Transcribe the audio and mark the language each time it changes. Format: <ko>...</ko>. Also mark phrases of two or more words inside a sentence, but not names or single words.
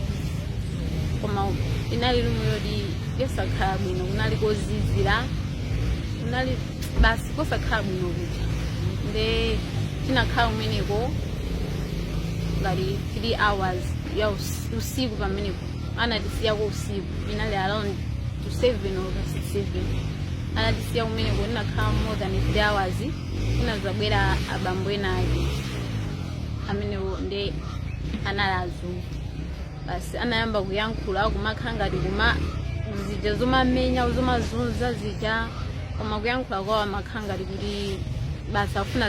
<ny>koma inali lumu yoti yosakhala bwino kunali kozizira kunali basi kosakhala bwino kuti nde tinakhala kumeneko ngati 3 hours ya usiku pamenepo anatisiako usiku inali</ny> <en>around to 7 or 7</en> <ny>anatisiya kumeneko ndinakhala</ny> <en>more than 3 hours</en> <ny>kunazabwera abambo ena ake amenewo nde anali azungu basi anayamba kuyankhula kumakhala ngati kuma zija zomamenya zomazunza zija koma kuyankhula kwawo amakhala ngati kuti basi afuna</ny>